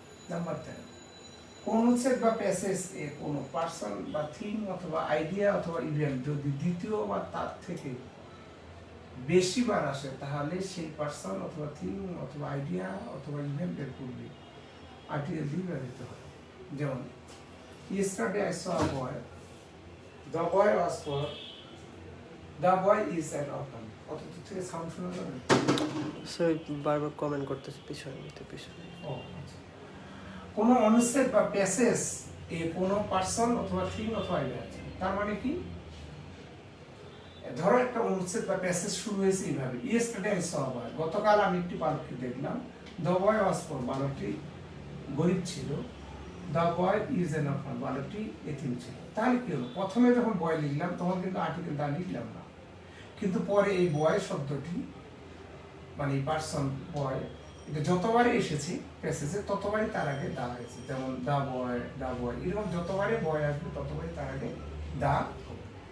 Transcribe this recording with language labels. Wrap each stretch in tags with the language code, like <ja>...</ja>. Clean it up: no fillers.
<bn>Number 10, কোন অনুচ্ছেদ বা প্যাসেজ এ কোন পার্সন বা থিম অথবা আইডিয়া অথবা ইভেন্ট যদি দ্বিতীয় বা তার থেকে বেশি বার আসে তাহলে সেই পার্সন অথবা থিম অথবা আইডিয়া অথবা ইভেন্টের পূর্বে আর্টিকেল দিয়ে ব্যবহৃত হয়। যেমন</bn> <en>yesterday I saw a boy, the boy was for, the boy is an orphan।</en> <bn>কত থেকে সাউন্ড শোনা যাবে? স্যার বারবার কমেন্ট করতেছে পিছনে পিছনে। ও আচ্ছা। কোন অনুচ্ছেদ বা প্যাসেজ এ কোন পার্সন অথবা থিম অথবা আইডিয়া আছে, তার মানে কি? ধরো একটা অনুচ্ছেদ বা প্যাসেজ শুরু হয়েছে এইভাবে,</bn> <en>yesterday I saw a boy,</en> <bn>গতকাল আমি একটি বালককে দেখলাম।</bn> <en>the boy was poor,</en> <bn>বালকটি গরিব ছিল।</bn> <en>the boy is an orphan,</en> <bn>বালকটি এতিম ছিল। তাহলে কি হলো? প্রথমে যখন বয় লিখলাম তখন কিন্তু আর্টিকেল দা লিখলাম না, কিন্তু পরে এই বয় শব্দটি মানে পার্সন বয় এটা যতবারই এসেছে প্যাসেজে ততবারই তার আগে দা হয়েছে। যেমন দা বয় এরকম যতবারই বয় আসবে ততবারই তার আগে দা হবে।</bn>